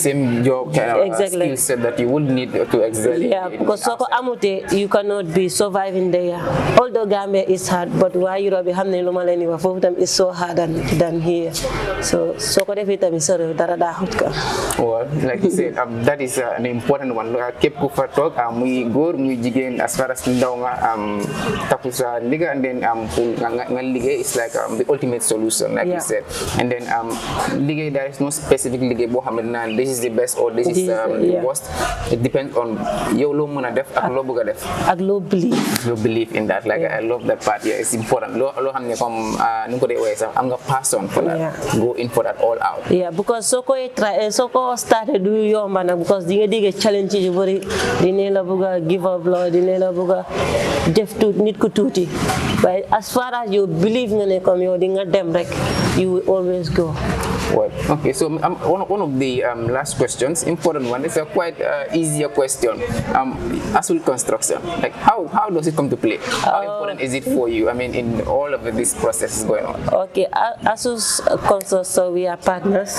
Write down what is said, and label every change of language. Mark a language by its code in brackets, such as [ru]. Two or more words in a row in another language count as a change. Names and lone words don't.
[en] It's the same job kind of exactly. skill set that you would need to excel. Yeah, because [wo] soo ko amutee [en] you cannot be surviving there. Although Gambia is hard, but [wo] waa Europe bi xam ne lu ma leen di wax foofu tam [en] is so hard than here. [wo] So soo ko defee tamit sa réew dara daa xut ka. [en] Well, like you said, that is an important one. [wo] Képp ku fa toog muy góor muy jigéen [en] as far as [wo] ndaw nga takku sa liga, [en] and then pour [wo] nga liggéey [en] is like the ultimate solution, like you said. And then liggéey, there is no specific liggéey [wo] boo xam ne [en] this is the best or this is the worst. It depends on [wo] yow loo mën a def ak loo bëgg a def ak loo [en] believe in that. Like I love that part. Yeah, it's important. [wo] Loo xam ne comme nu ko dee woowee sax am nga [en] passion for that. Go in for that all out. Yeah, because [wo] soo ko started du yomba nag, because di nga dégg challenge yu bëri, di ne la bëgg a [en] give up [wo] loo, di ne la bëgg a def nit ku tuuti, [en] but as far as you believe [wo] nga ne comme yow di nga dem rek, [en] you will always go. Well, okay, so one of the last questions, important one, it's a quite easier question. Asul construction, like how does it come to play? How important is it for you? I mean, in all of this process going on. Okay, Asus construction, we are partners.